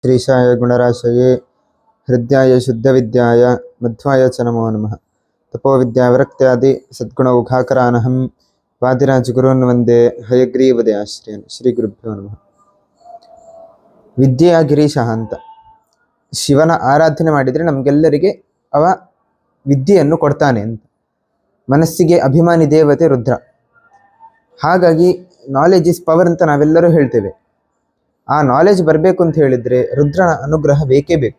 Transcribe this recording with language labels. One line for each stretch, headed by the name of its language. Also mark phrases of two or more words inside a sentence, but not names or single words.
Sanskrit: श्रीशाय गुणराशये हृद्याय शुद्धविद्याय मध्वाय च नमो नमः। तपोविद्याविरक्त्यादि सद्गुणौघाकरानहं वादिराजगुरून् वन्दे हयग्रीवदयाश्रयन्। ಶ್ರೀ ಗುರುಭ್ಯೋ ನಮಃ.
Kannada: ವಿದ್ಯೆಯ ಗಿರೀಶಃ ಅಂತ ಶಿವನ ಆರಾಧನೆ ಮಾಡಿದರೆ ನಮಗೆಲ್ಲರಿಗೆ ಅವ ವಿದ್ಯೆಯನ್ನು ಕೊಡ್ತಾನೆ ಅಂತ. ಮನಸ್ಸಿಗೆ ಅಭಿಮಾನಿ ದೇವತೆ ರುದ್ರ. ಹಾಗಾಗಿ
English: knowledge is power
Kannada: ಅಂತ ನಾವೆಲ್ಲರೂ ಹೇಳ್ತೇವೆ. ಆ ನಾಲೆಜ್ ಬರಬೇಕು ಅಂತ ಹೇಳಿದರೆ ರುದ್ರನ ಅನುಗ್ರಹ ಬೇಕೇ ಬೇಕು.